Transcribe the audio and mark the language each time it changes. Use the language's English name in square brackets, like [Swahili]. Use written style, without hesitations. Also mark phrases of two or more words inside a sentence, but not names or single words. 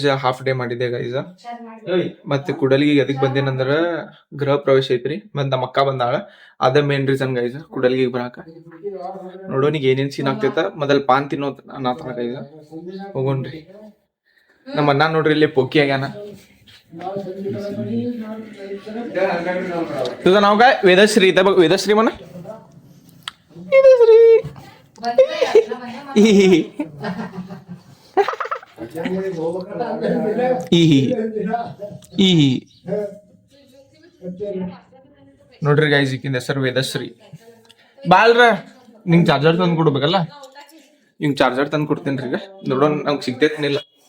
[English] half day [Kannada] ಮಾಡಿದೆ ಗೈಸ್ ಮತ್ತೆ ಕುಡಲಿಗೆ ಎದಕ್ ಬಂದೇನಂದ್ರ ಗೃಹ ಪ್ರವೇಶ ಐತ್ರಿ ಮತ್ ನಮ್ಮ ಅಕ್ಕ ಬಂದಾಳ ಅದ [English] main reason [Kannada] ಗೈಸ್ ಕುಡಲಿಗೆ ಬರಾಕ ನೋಡೋನಿಗೆ ಏನೇನ್ ಸೀನ್ ಆಗ್ತೈತ ಮೊದಲ್ ಪಾನ್ ತಿನ್ನೋದ್ ಅನ್ನತಾನ ಗೈಸ್ ಹೋಗೋಣ್ರಿ ನಮ್ಮ ಅಣ್ಣ ನೋಡ್ರಿ ಇಲ್ಲಿ ಪೊಕ್ಕಿ ಆಗ್ಯಾನ [Marathi] तुझं नाव काय वेदश्री इथं बघ वेदश्री म्हणा वेदश्री [Kannada] ನೋಡ್ರಿ ಗೈಸ್ ಈಕಿನ ಹೆಸರು ವೇದಶ್ರೀ ಬಾಲ್ರ ನಿಂಗೆ ಚಾರ್ಜರ್ ತಂದು ಕೊಡ್ಬೇಕಲ್ಲ ಹಿಂಗ್ ಚಾರ್ಜರ್ ತಂದು ಕೊಡ್ತೀನಿ ಈಗ ನೋಡೋಣ ನಮ್ಗೆ ಸಿಗ್ತೈತಿನಿಲ್ಲ